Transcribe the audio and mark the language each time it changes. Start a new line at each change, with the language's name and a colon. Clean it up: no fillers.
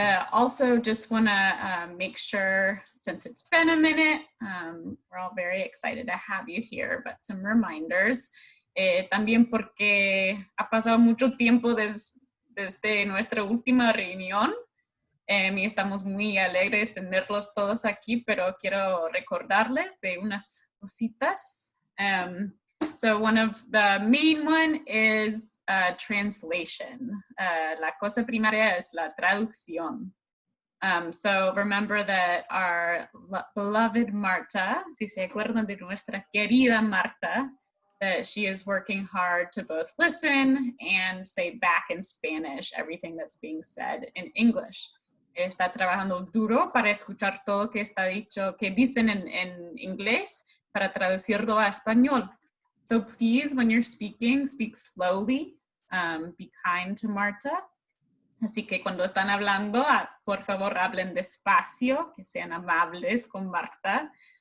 English: Also, just want to make sure, since it's been a minute, we're all very excited to have you here, but some reminders.
Spanish: También porque ha pasado mucho tiempo desde nuestra última reunión. Y estamos muy alegres de tenerlos todos aquí, pero quiero recordarles de unas cositas.
English: So one of the main one is translation.
Spanish: La cosa primaria es la traducción.
English: So remember that our beloved Marta,
Spanish: si se acuerdan de nuestra querida Marta,
English: that she is working hard to both listen and say back in Spanish everything that's being said in English.
Spanish: Está trabajando duro para escuchar todo que está dicho, que dicen en inglés, para traducirlo a español.
English: So please, when you're speaking, speak slowly. Be kind to Marta.
Spanish: Así que cuando están hablando, por favor, hablen despacio, que sean amables con Marta.